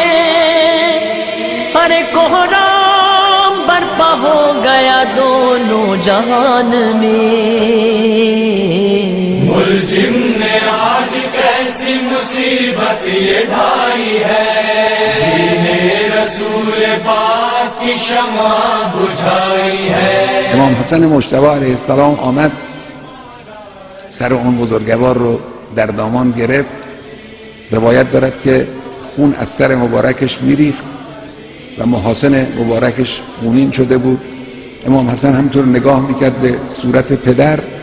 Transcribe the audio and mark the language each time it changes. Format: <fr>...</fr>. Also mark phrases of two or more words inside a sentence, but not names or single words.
<hi>अरे कोहराम बरपा हो गया दोनों जहान में। मुलजिम ने आज कैसी मुसीबत ये ढाई है, दीने रसूल पाक की शमा बुझाई है।</hi> <fa>امام حسن مجتبی</fa> <ar>علیه السلام</ar> <fa>آمد سر اون بزرگوار رو در دامان گرفت. روایت دارد که خون از سر مبارکش میریخت و محاسن مبارکش خونین شده بود. امام حسن همطور نگاه میکرد به صورت پدر.</fa>